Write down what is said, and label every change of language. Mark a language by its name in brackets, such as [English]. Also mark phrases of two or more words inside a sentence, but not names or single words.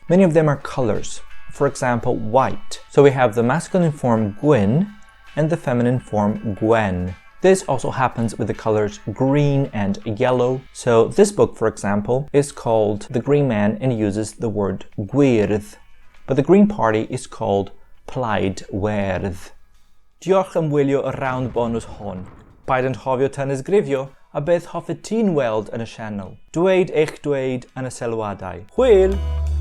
[English] Many of them are colors. For example, white. So we have the masculine form gwyn and the feminine form gwen. This also happens with the colors green and yellow. So this book, for example, is called The Green Man and uses the word gwyrdd, but the Green Party is called plaidwerdd. [Welsh] Diolch am wylio y [English] round bonus [Welsh] hon. Paid yn hofio tanysgrifio, a beth hoffet ti'n weld yn y sianel. Dweud eich dweud yn y sylwadau. Hwyl!